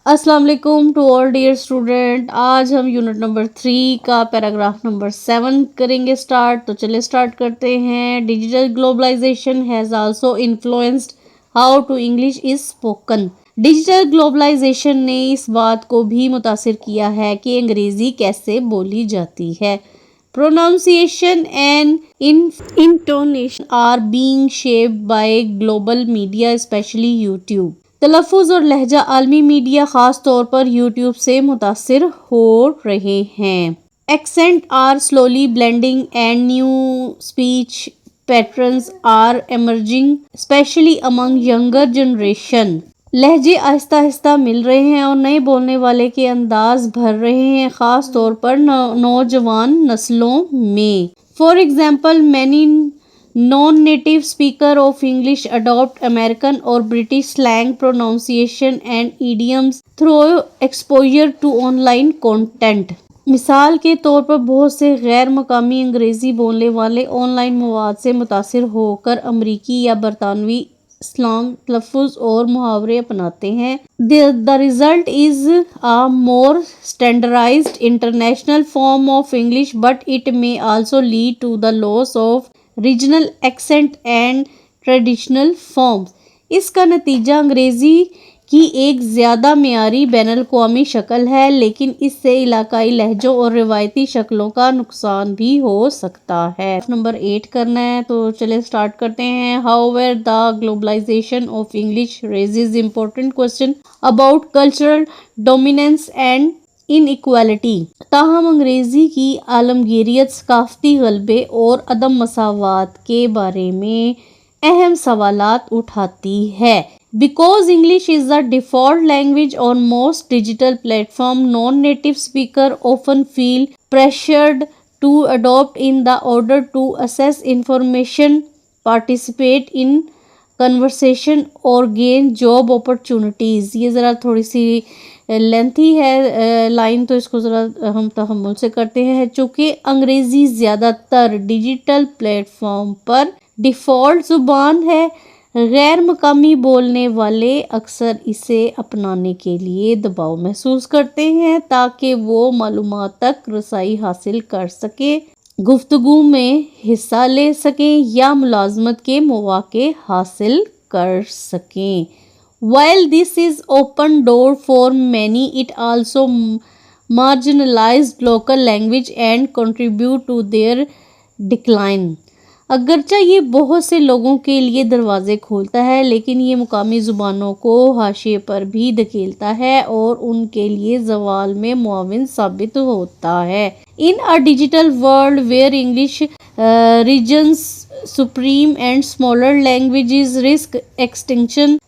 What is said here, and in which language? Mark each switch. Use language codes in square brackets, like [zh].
[ur] السلام علیکم [en] To all dear student. [ur] آج ہم یونٹ نمبر 3 کا پیراگراف نمبر 7 کریں گے سٹارٹ. تو چلے سٹارٹ کرتے ہیں. [en] Digital globalization has also influenced how to English is spoken. [ur] Digital globalisation نے اس بات کو بھی متاثر کیا ہے کہ انگریزی کیسے بولی جاتی ہے. [en] Pronunciation and intonation are being shaped by global media, especially YouTube. [ur] تلفظ اور لہجہ عالمی میڈیا خاص طور پر یوٹیوب سے متاثر ہو رہے ہیں. [en] Accent are slowly blending and new speech patterns are emerging, especially among younger generation. [ur] لہجے آہستہ آہستہ مل رہے ہیں اور نئے بولنے والے کے انداز بھر رہے ہیں خاص طور پر نوجوان نسلوں میں. [en] For example, many non-native speakers of English adopt American or British slang pronunciation and idioms through exposure to online content. [ur] مثال کے طور پر بہت سے غیر مقامی انگریزی بولنے والے آن لائن مواد سے متاثر ہو کر امریکی یا برطانوی سلانگ تلفظ اور محاورے اپناتے ہیں. [en] The result is a more standardized international form of English, but it may also lead to the loss of regional accent and traditional forms. [ur] اس کا نتیجہ انگریزی کی ایک زیادہ معیاری بین الاقوامی شکل ہے، لیکن اس سے علاقائی لہجوں اور روایتی شکلوں کا نقصان بھی ہو سکتا ہے. نمبر 8 کرنا ہے تو چلے سٹارٹ کرتے ہیں. [en] However, the globalization of English raises important questions about cultural dominance and inequality. [ur] تاہم انگریزی کی عالمگیریت ثقافتی غلبے اور عدم مساوات کے بارے میں اہم سوالات اٹھاتی ہے. [en] Because English is the default language on most digital platforms, non-native speakers often feel pressured to adopt in the order to access information, participate in conversation اور gain job opportunities. [ur] یہ ذرا تھوڑی سی لینتھی ہے لائن، تو اس کو ذرا ہم تحمل سے کرتے ہیں. چونکہ انگریزی زیادہ تر ڈیجیٹل پلیٹ فارم پر ڈیفالٹ زبان ہے، غیر مقامی بولنے والے اکثر اسے اپنانے کے لیے دباؤ محسوس کرتے ہیں تاکہ وہ معلومات تک رسائی حاصل کر سکیں، گفتگو میں حصہ لے سکیں یا ملازمت کے مواقع حاصل کر سکیں. [en] While this is open door for many, it also marginalized local language and contribute to their decline. [ur] اگرچہ یہ بہت سے لوگوں کے لیے دروازے کھولتا ہے، لیکن یہ مقامی زبانوں کو حاشیے پر بھی دھکیلتا ہے اور ان کے لیے زوال میں معاون ثابت ہوتا ہے. [en] In a digital world where English regions supreme and smaller languages risk extinction.